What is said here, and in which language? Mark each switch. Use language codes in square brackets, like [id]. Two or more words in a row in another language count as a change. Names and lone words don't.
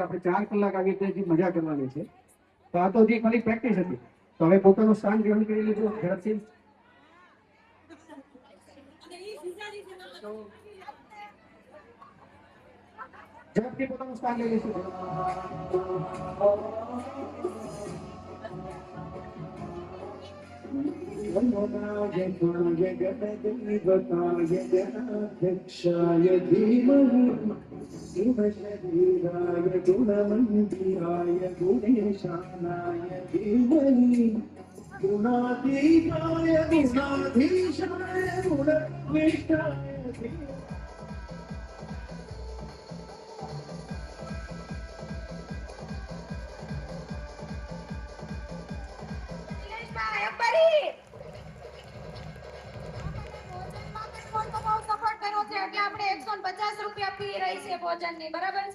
[gu] આપણે 4 કલાક આવી રીતે મજા કરવાની છે. તો આ તો હજી ખાલી પ્રેક્ટિસ હતી. તો હવે પોતાનું સ્થાન ગ્રહણ કરી લીધું ઝડપથી. ઝડપથી પોતાનું સ્થાન લઈ લઈશું. [sa] जगदीवताय धीमहि शिवशरीराय गुणमन्दिराय गुणेशानाय धीमहि गुणातीताय गुणाधीशाय गुणविष्टाय धीमहि. [gu] એટલે આપણે 150 રૂપિયા ફી રહી છે ભોજનની, બરાબર છે?